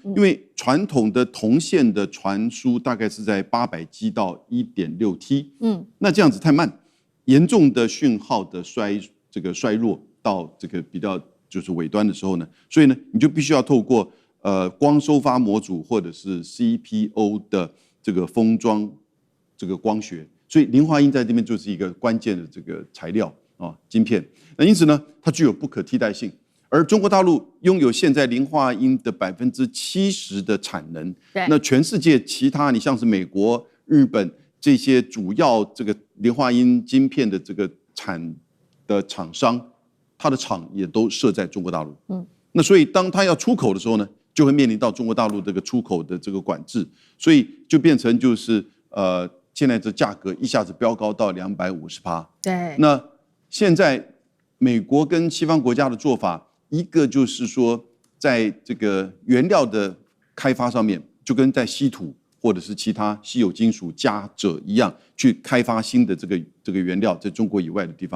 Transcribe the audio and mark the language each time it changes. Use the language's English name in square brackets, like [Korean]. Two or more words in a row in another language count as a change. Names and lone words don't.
[Chinese] 因為傳統的銅線的傳輸大概是在800G 到 1.6T， 那這樣子太慢，嚴重的訊號的衰弱到這個比較就是尾端的時候呢，所以呢，你就必須要透過光收發模組或者是 CPO 的這個封裝這個光學，所以磷化銦在這邊就是一個關鍵的這個材料啊，晶片。那因此呢，它具有不可替代性。而中國大陸擁有現在磷化銦的70%的產能，那全世界其他你像是美國、日本這些主要這個磷化銦晶片的這個產的廠商，它的廠也都設在中國大陸。那所以當它要出口的時候呢，就會面臨到中國大陸這個出口的這個管制，所以就變成就是現在這價格一下子飆高到250%。對，那現在美國跟西方國家的做法，一個就是說，在這個原料的開發上面，就跟在稀土或者是其他稀有金屬加鍺一樣，去開發新的這個原料，在中國以外的地方。